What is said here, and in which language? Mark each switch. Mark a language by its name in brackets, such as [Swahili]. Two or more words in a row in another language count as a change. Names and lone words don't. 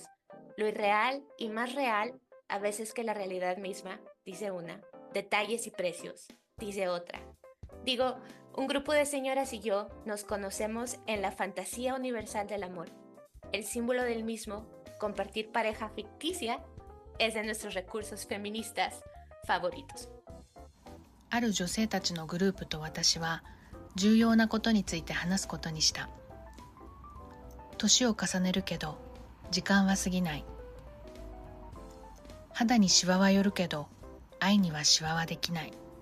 [Spanish] Lo irreal y más real, a veces que la realidad misma, dice una. Detalles y precios, dice otra. Digo, Un grupo de señoras y yo nos conocemos en la fantasía universal del amor. El símbolo del mismo, compartir pareja ficticia, es de nuestros recursos feministas favoritos. [Japanese] ある女性たちのグループと私は重要なことについて話すことにした。年を重ねるけど時間は過ぎない。肌にシワは寄るけど愛にはシワはできない。